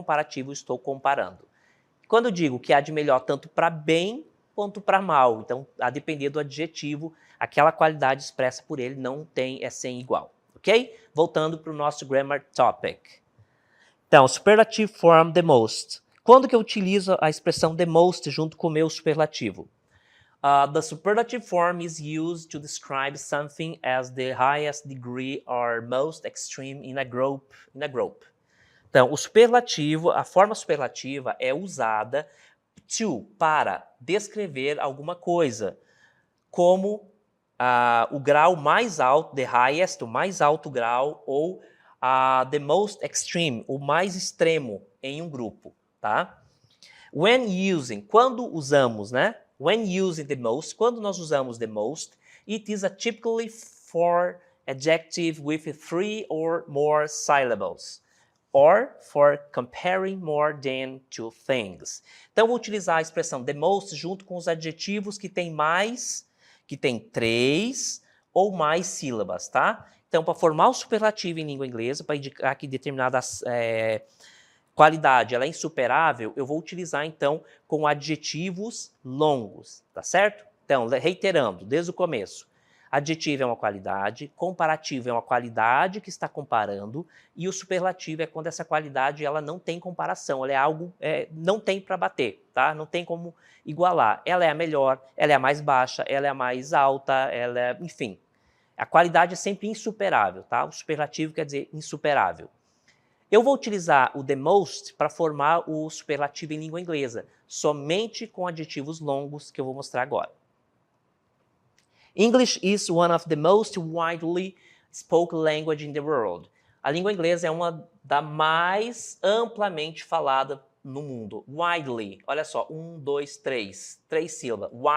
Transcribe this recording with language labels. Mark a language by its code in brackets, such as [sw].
[pt] Comparativo, estou comparando. Quando eu digo que há de melhor tanto para bem quanto para mal, então, a depender do adjetivo, aquela qualidade expressa por ele não tem, é sem igual, ok? Voltando para o nosso grammar topic. Então, [en] superlative form the most. [pt] Quando que eu utilizo a expressão the most junto com o meu superlativo? [en] The superlative form is used to describe something as the highest degree or most extreme in a group. [pt] Então, o superlativo, a forma superlativa é usada para descrever alguma coisa, como o grau mais alto, [en] the highest, [pt] o mais alto grau, ou [en] the most extreme, [pt] o mais extremo em um grupo, tá? [en] When using, [pt] quando usamos, né? [en] When using the most, [pt] quando nós usamos [en] the most, it is a typically for adjective with 3 or more syllables, or for comparing more than two things. [pt] Então, vou utilizar a expressão the most junto com os adjetivos que tem 3 ou mais sílabas, tá? Então, para formar o superlativo em língua inglesa, para indicar que determinada qualidade ela é insuperável, eu vou utilizar, então, com adjetivos longos, tá certo? Então, reiterando, desde o começo. Adjetivo é uma qualidade, comparativo é uma qualidade que está comparando, e o superlativo é quando essa qualidade ela não tem comparação, ela é algo, não tem para bater, tá? Não tem como igualar. Ela é a melhor, ela é a mais baixa, ela é a mais alta, ela é, enfim. A qualidade é sempre insuperável, tá? O superlativo quer dizer insuperável. Eu vou utilizar o the most para formar o superlativo em língua inglesa, somente com adjetivos longos que eu vou mostrar agora. [en] English is one of the most widely spoken language in the world. [pt] A língua inglesa é uma da mais amplamente falada no mundo. Widely, olha só, 1, 2, 3 sílabas.